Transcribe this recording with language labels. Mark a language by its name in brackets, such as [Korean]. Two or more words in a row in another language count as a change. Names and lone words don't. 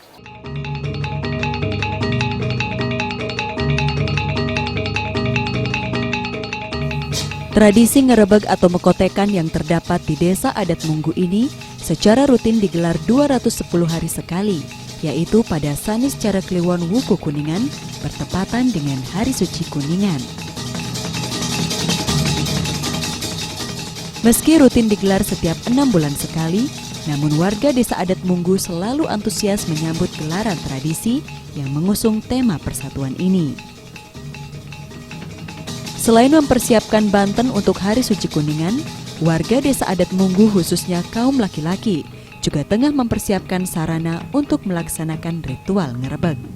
[Indonesian] Tradisi ngerebeg atau mekotekan yang terdapat di desa adat Munggu ini secara rutin digelar 210 hari sekali, yaitu pada Sanis Cara Kliwon Wuku Kuningan bertepatan dengan Hari Suci Kuningan. Meski rutin digelar setiap 6 bulan sekali, namun warga desa adat Munggu selalu antusias menyambut gelaran tradisi yang mengusung tema persatuan ini. Selain mempersiapkan Banten untuk Hari Suci Kuningan, warga desa adat Munggu khususnya kaum laki-laki juga tengah mempersiapkan sarana untuk melaksanakan ritual ngerebeg.